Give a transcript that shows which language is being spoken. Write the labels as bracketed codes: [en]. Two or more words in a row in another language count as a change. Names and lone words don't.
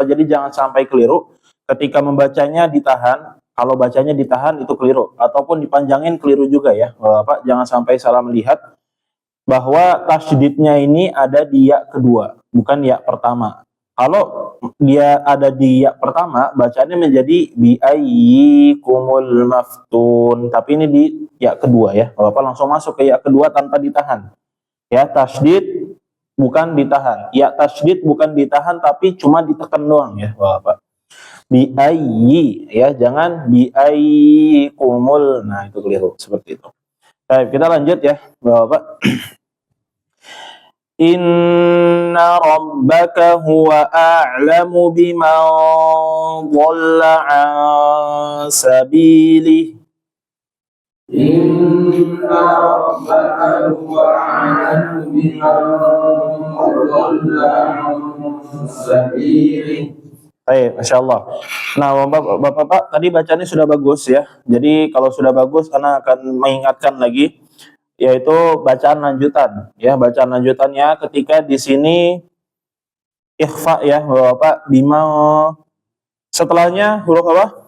[id] Jadi jangan sampai keliru ketika membacanya ditahan. Kalau bacanya ditahan itu keliru, ataupun dipanjangin keliru juga ya Bapak. Jangan sampai salah melihat bahwa tasydidnya ini ada di ya kedua, bukan ya pertama. Kalau dia ada di ya pertama, bacaannya menjadi [ar] بأيكم المفتون, [id] tapi ini di ya kedua ya Bapak, langsung masuk ke ya kedua tanpa ditahan. Ya, tasydid bukan ditahan, ya tasydid bukan ditahan, tapi cuma ditekan doang ya Bapak. [ar] بأي [id] ya, jangan [ar] بأيكم. [id] Nah, itu keliru seperti itu. Baik, kita lanjut ya Bapak. [ar] إن ربك هو أعلم بمن ضل عن سبيله. إن ربك هو أعلم بمن ضل عن سبيله. [id] Baik, [ar] ما شاء الله. [id] Nah, Bapak-Bapak, tadi bacanya sudah bagus ya. Jadi kalau sudah bagus, Ana akan mengingatkan lagi, yaitu bacaan lanjutan. Ya, bacaan lanjutannya ketika di sini ikhfa ya Bapak, bima setelahnya huruf apa?